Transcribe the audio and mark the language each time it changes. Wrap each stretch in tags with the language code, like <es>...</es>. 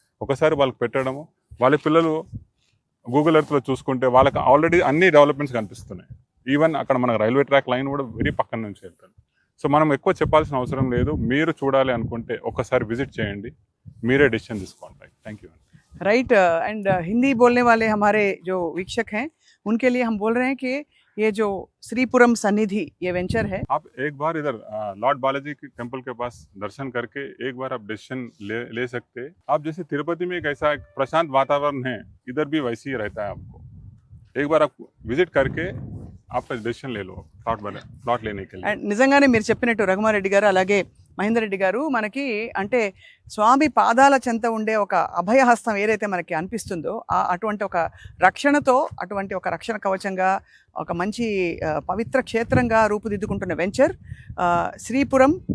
<te>ఒకసారి వాళ్ళకి పెట్టడము, వాళ్ళ పిల్లలు గూగుల్ ఎర్త్లో చూసుకుంటే వాళ్ళకి ఆల్రెడీ అన్ని డెవలప్మెంట్స్ కనిపిస్తున్నాయి. ఈవెన్ అక్కడ మనకు రైల్వే ట్రాక్ లైన్ కూడా వెరీ పక్కన నుంచి వెళ్తుంది. సో మనం ఎక్కువ చెప్పాల్సిన అవసరం లేదు. మీరు చూడాలి అనుకుంటే ఒకసారి విజిట్ చేయండి, మీరే డెసిషన్ తీసుకోండి. Thank you.</te> <hi>Right and Hindi बोलने वाले हमारे जो वीक्षक हैं उनके लिए हम बोल रहे हैं कि ये जो श्रीपुरम सन्निधि ये वेंचर है, आप एक बार इधर लॉर्ड बालाजी के टेम्पल के पास दर्शन करके एक बार आप डिसीजन ले सकते हैं. आप जैसे तिरुपति में एक ऐसा एक प्रशांत वातावरण है, इधर भी वैसे ही रहता है. आपको एक बार आप विजिट करके आपका डिसीजन ले लो प्लॉट लेने के लिए.</hi> <te>అండ్ నిజంగానే మీరు చెప్పినట్టు రఘుమారెడ్డి గారు అలాగే మహేందర్ రెడ్డి గారు, మనకి అంటే స్వామి పాదాల చెంత ఉండే ఒక అభయహస్తం ఏదైతే మనకి అనిపిస్తుందో అటువంటి ఒక రక్షణతో, అటువంటి ఒక రక్షణ కవచంగా, ఒక మంచి పవిత్ర క్షేత్రంగా రూపుదిద్దుకుంటున్న వెంచర్ శ్రీపురం</te>